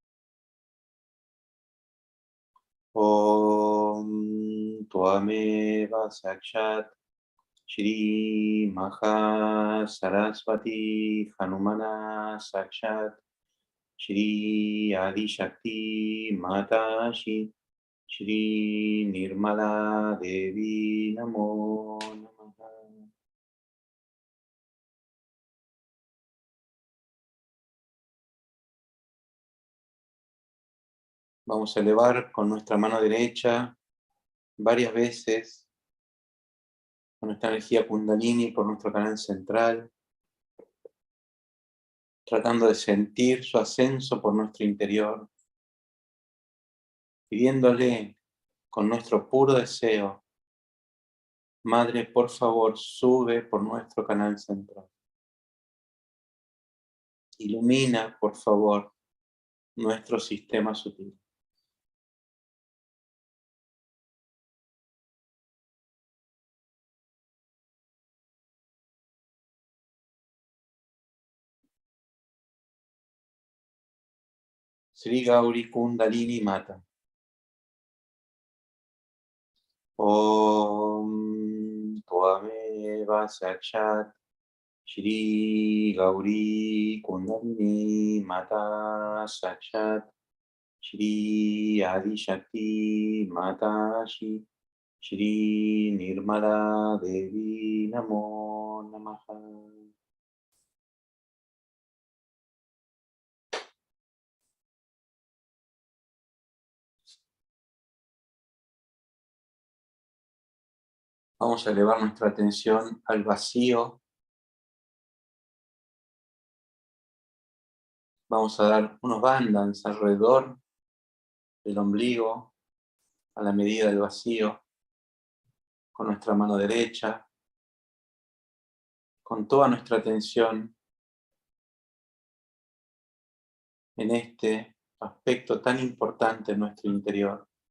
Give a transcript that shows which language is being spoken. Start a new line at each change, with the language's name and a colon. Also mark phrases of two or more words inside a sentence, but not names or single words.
Sanskrit: Om Tvameva Sakshat Shri Maha Saraswati Hanumana Sakshat Shri Adi Shakti Matashi Shri Nirmala Devi Namo Namaha.
Spanish: Vamos a elevar con nuestra mano derecha varias veces con nuestra energía Kundalini por nuestro canal central, tratando de sentir su ascenso por nuestro interior, pidiéndole con nuestro puro deseo: Madre, por favor, sube por nuestro canal central. Ilumina, por favor, nuestro sistema sutil. Sri Gauri Kundalini Mata.
Sanskrit: Om Tvameva Sakshat Shri Gauri Kundalini Mata Sakshat Shri Adi Shakti Mata Shri Nirmala Devi Namo Namaha.
Spanish: Vamos a elevar nuestra atención al vacío. Vamos a dar unos bandans alrededor del ombligo a la medida del vacío, con nuestra mano derecha, con toda nuestra atención en este aspecto tan importante en nuestro interior.